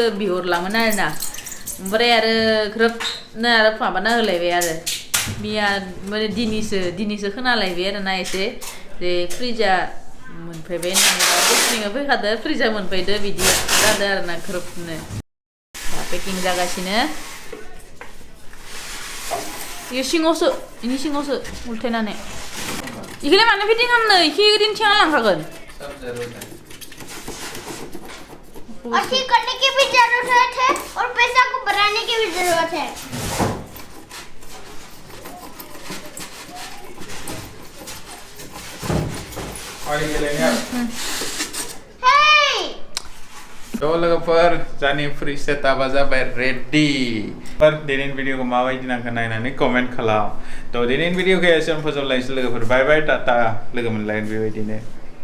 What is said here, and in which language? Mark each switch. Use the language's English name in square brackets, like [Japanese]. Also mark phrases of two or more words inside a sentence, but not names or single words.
[Bodo] बिहरलामोन आरोना ओमफ्राय आरो ग्रोबनो आरो माबाना होलायबाय आरो बिया माने दिनैसो खोनालायबाय आरोना एसे जे फ्रिजा मोनफैबाय होननानै पस्टिंआ फैखादो फ्रिजा मोनफैदो बिदि जादों आरोना ग्रोबनो दा पेकिं जागासिनो इयो इनि सिङावसो उल्थायनानै इखौलाय मानो फिटिं खालामनो इखो ओरैनो थिखांना लांखागोन [Hindi] और ठीक करने की भी जरूरत है और पैसा को बढ़ाने की भी जरूरत है [Bodo] तो लोगोफोर जानि फ्रिज सेटआपा जाबाय रेडी दिनैनि भिडिअखौ माबायदि नांखो नायनानै कमेन्ट खालाम तो दिनैनि भिडिअखौ एसेयावनो फोजोबलायनोसै लोगोफोर [English] bye bye [Bodo] टाटा लोगो मोनलायगोन बेबायदिनो